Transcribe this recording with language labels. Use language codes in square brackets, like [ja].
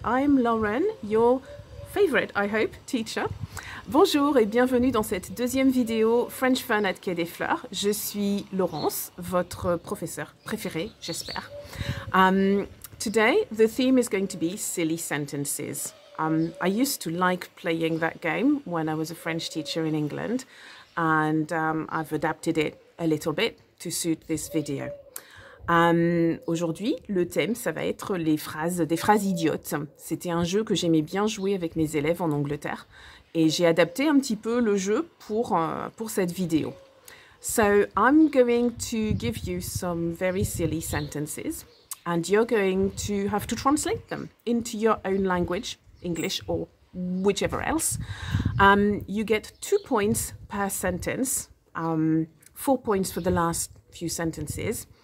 [en] I'm Lauren, your favorite, I hope, teacher. [fr] Bonjour et bienvenue dans cette deuxième vidéo French Fun at Quai des Fleurs. Je suis Laurence, votre professeur préféré, j'espère. [en] Today, the theme is going to be silly sentences. I used to like playing that game when I was a French teacher in England, and I've adapted it a little bit to suit this video. [fr] Aujourd'hui, le thème, ça va être des phrases idiotes. C'était un jeu que j'aimais bien jouer avec mes élèves en Angleterre et j'ai adapté un petit peu le jeu pour cette vidéo. [en] So, I'm going to give you some very silly sentences and you're going to have to translate them into your own language, English or whichever else. You get 2 points per sentence, 4 points for the last few sentences.